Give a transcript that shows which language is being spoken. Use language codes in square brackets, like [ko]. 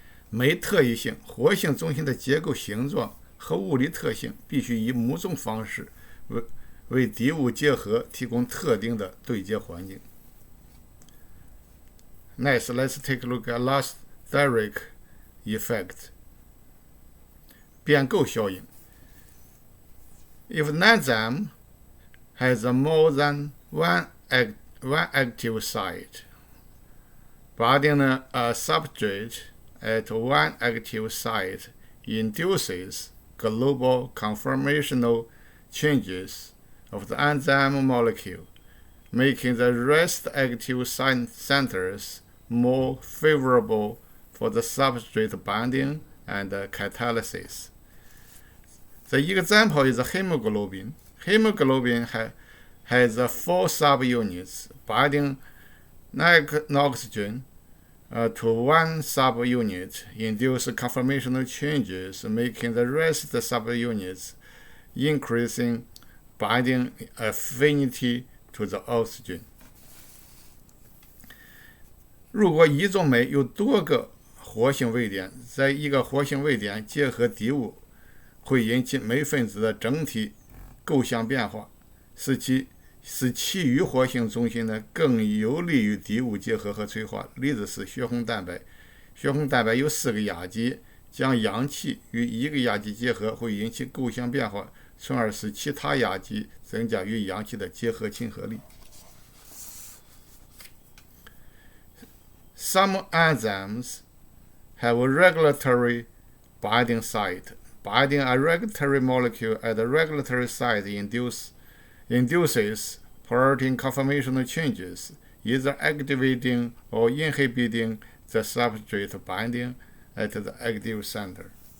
[zh] 酶特异性，活性中心的结构形状和物理特性必须以某种方式为敌物结合提供特定的对接环境。 [en] Next, let's take a look at allosteric effect. [zh] 变构效应。 [en] If an enzyme has more than one active site, binding a substrate at one active site induces global conformational changes of the enzyme molecule, making the rest active centers more favorable for the substrate binding and catalysis. The example is hemoglobin. Hemoglobin has 4 subunits binding oxygen to one subunit, induce conformational changes, making the rest subunits increasing binding affinity to the oxygen. [zh] 如果一种酶有多个活性位点，在一个活性位点结合敌物，会引起酶分子的整体构象变化，使其余活性中心呢更有利于敌物结合和催化。例子是血红蛋白。血红蛋白有4个亚基，将氧气与一个亚基结合，会引起构象变化，从而使其他亚基增加与氧气的结合亲和力。 [en] Some enzymes have a regulatory binding site. Binding a regulatory molecule at a regulatory site induces protein conformational changes, either activating or inhibiting the substrate binding at the active center.